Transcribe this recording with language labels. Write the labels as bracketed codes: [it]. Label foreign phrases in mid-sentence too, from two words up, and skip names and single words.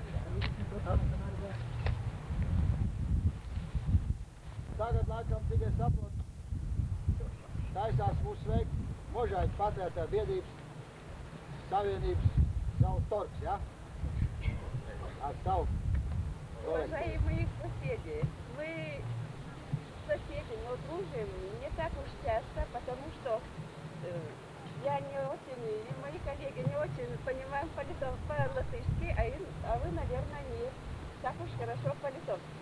[lv] Tagad, laikam, cik es saprotu, taisās mūs sveikt Možaiņu patērētāju biedrības savienības savu torks, ja? Ar savu kolektīvu. [ru] Уважаемые соседи, мы соседи, но дружим не так уж часто, потому что я не очень, и мои коллеги не очень понимаем по-латышски, а вы, наверное, не так уж хорошо по-литовски.